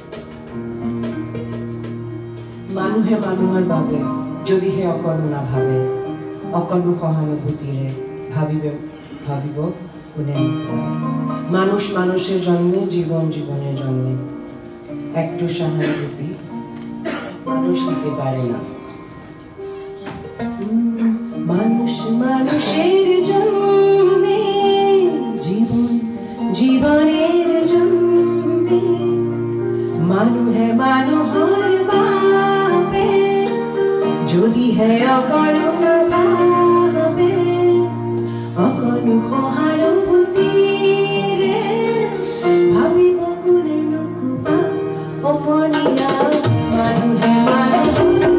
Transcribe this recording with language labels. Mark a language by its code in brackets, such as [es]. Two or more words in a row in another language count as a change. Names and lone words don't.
[as] মানুহে মানুহৰ বাবে যদি হে অকণো নাভাবে অকণো সহানুভূতিৰে ভাবিব কোনে? [bn] মানুষ মানুষের জন্মে জীবন জীবনের জন্মে একটু সহানুভূতি মানুষ দিতে পারে না। মানুষ মানুষের জন্মে জীবন জীবনের জন্মে [as] মানুহে মানুহর বাবে যদি হে অকণো ভাবে অকণো সহানুভূতিৰে ভাবিব কোনে নকবা অপনীয়া মানুহে মানুহৰ